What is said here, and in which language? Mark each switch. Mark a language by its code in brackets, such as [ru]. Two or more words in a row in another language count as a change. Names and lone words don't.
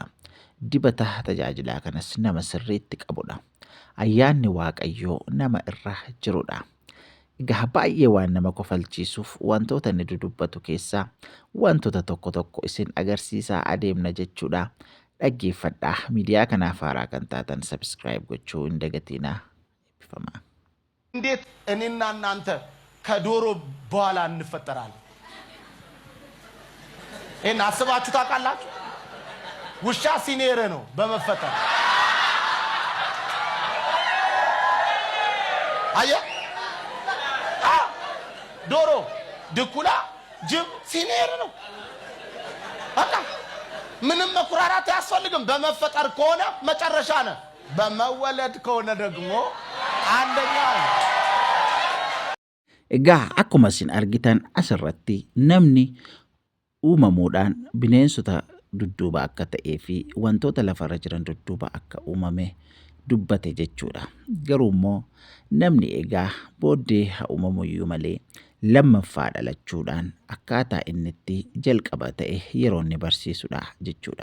[om] Dibata tajaajilaa kanas nama sirriitti qabudha. Ayyaanni Waaqayyoo nama irra jirudha. Egaa baay'ee waan nama kofalchiisuuf wantoota inni dudubbatu keessaa wantoota tokko tokko isin agarsiisaa adeemna jechuudha. Dhaggeeffadhaa. miidiyaa keenaaf haaraa kan taatan ሰብስክራይብ gochuu hin dagatinaa. Eebbifamaa. [am] እንዴት እኔና እናንተ ከዶሮ በኋላ እንፈጠራለን? ይሄን አስባችሁ ታውቃላችሁ? ውሻ ሲኔር ነው በመፈጠር አየህ። ዶሮ፣ ድኩላ፣ ጅብ ሲኔር ነው። በቃ ምንም መኩራራት አያስፈልግም። በመፈጠር ከሆነ መጨረሻ ነው። በመወለድ ከሆነ ደግሞ አንደኛ ነው። [om] Egaa akkuma isin argitan asirratti namni uumamuudhaan bineensota dudduuba akka ta'ee fi wantoota lafarra jiran dudduuba akka uumame dubbate jechuudha. Garuu immoo namni egaa booddee haa uumamuyyuu malee lammaffaa dhalachuudhaan akkaataa inni itti jalqaba ta'e yeroo inni barsiisudha jechuudha.